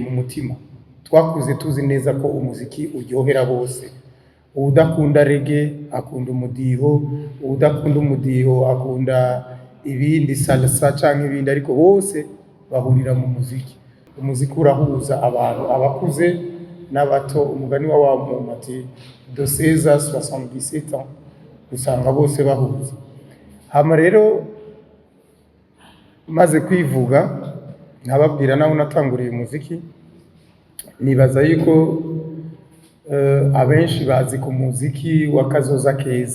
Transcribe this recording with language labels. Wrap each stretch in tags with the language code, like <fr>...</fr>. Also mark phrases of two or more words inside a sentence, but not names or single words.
<rn>mu mutima twakuze tuzi neza ko umuziki uryohera bose udakunda reggae akunda umudiho udakunda umudiho akunda ibindi salsa canke ibindi ariko bose bahurira mu muziki umuziki urahuza abantu abakuze n'abato umugani wa muntu ati</rn> <fr>de 16 à 77 ans</fr> <rn>usanga bose bahuza hama rero maze kwivuga nkababwira naho natanguriye umuziki nibaza yuko abenshi bazi ku muziki wa Kazoza Keza.</rn>